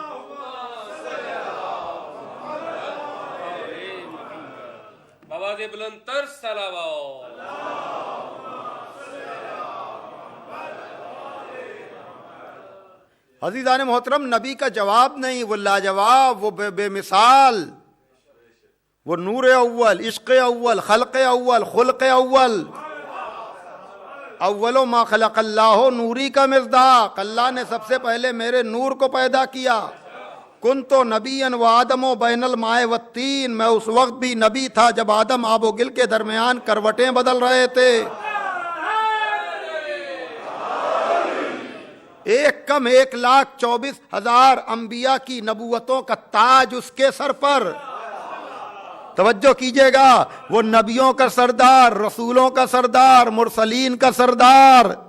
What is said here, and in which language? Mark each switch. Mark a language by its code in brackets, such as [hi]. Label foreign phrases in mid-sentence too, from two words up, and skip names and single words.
[ur] آواز بلند تر صلوات۔ عزیزان محترم، نبی کا جواب نہیں، وہ لاجواب، وہ بے مثال، وہ نور اول، عشق اول، خلق اول، خلق اول، [ar] اولو ما خلق اللہ نوری [ur] کا مصداق، اللہ نے سب سے پہلے میرے نور کو پیدا کیا۔ [ar] کنت نبیا و آدم و بین الماء والتین، [ur] میں اس وقت بھی نبی تھا جب آدم آب و گل کے درمیان کروٹیں بدل رہے تھے۔ ایک کم 1,24,000 انبیاء کی نبوتوں کا تاج اس کے سر پر۔ توجہ کیجئے گا، وہ نبیوں کا سردار، رسولوں کا سردار، مرسلین کا سردار۔